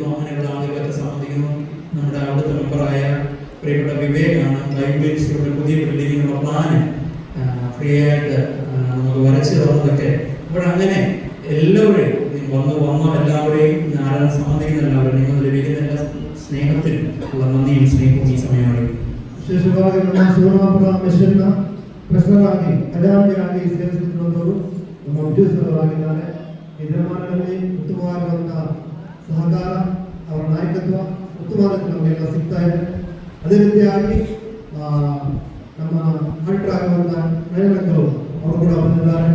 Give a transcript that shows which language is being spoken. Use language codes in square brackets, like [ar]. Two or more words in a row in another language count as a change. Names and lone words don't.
[ml] അങ്ങനെയുള്ള ആളുകളൊക്കെ സംബന്ധിക്കുന്നു. നമ്മുടെ അവിടുത്തെ മെമ്പറായ പ്രിയപ്പെട്ട വിവേകാണ് ബൈബിളിയുടെ പുതിയ ബിൽഡിങ്ങിനുള്ള പ്ലാന് ഫ്രീ ആയിട്ട് നമുക്ക് വരച്ചു തന്നതൊക്കെ. ഇവിടെ അങ്ങനെ എല്ലാവരെയും വന്ന എല്ലാവരെയും ആരാധന സംബന്ധിക്കുന്ന എല്ലാവരും നിങ്ങൾ ലഭിക്കുന്ന എല്ലാ സ്നേഹത്തിനും ഉള്ള നന്ദിയും സ്നേഹവും ഈ സമയമാണ്. [kn] ವಿಶೇಷವಾಗಿ ನಮ್ಮ ಶಿವರಾಮಪುರ ಮಿಷನ್ನ ಟ್ರಷರರಾಗಿ ಖಜಾಂಚಿಯಾಗಿ ಸೇರಿಸಿರುವಂತವರು ನಮ್ಮ ಉದ್ಯೋಗಸ್ಥರಾಗಿದ್ದಾರೆ. ಈ ದಿನಮಾನಗಳಲ್ಲಿ ಉತ್ತಮವಾಗಿರುವಂತಹ ಸಹಕಾರ, ಅವರ ನಾಯಕತ್ವ ಉತ್ತಮವಾದ ನಮಗೆಲ್ಲ ಸಿಗ್ತಾ ಇದೆ. ಅದೇ ರೀತಿಯಾಗಿ ನಮ್ಮ ಆಡಿಟರ್ ಆಗಿರುವಂತಹ ನಯನಕ್ಕರು ಅವರು ಕೂಡ ಬಂದಿದ್ದಾರೆ.